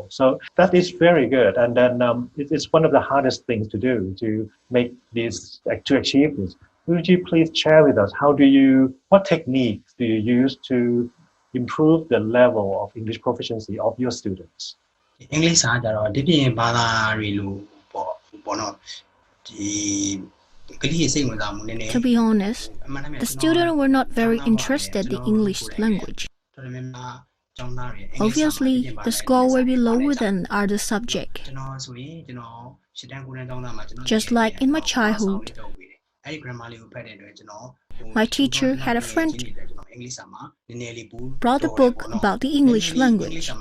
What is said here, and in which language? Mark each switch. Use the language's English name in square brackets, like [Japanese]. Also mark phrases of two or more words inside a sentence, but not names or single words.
[English] So that is very good. And then it's one of the hardest things to do to make this, to achieve this. Would you please share with us what techniques do you use to improve the level of English proficiency of your students? [Burmese] English ကကြတော့ဒီပြင်ဘာသာတွေလို့ပေါ့နော်ဒီ [English] To be honest, the students were not very interested in English language. Obviously, the score will be lower than other subjects. Just like in my childhood, my teacher had a friend brought a book about the English language.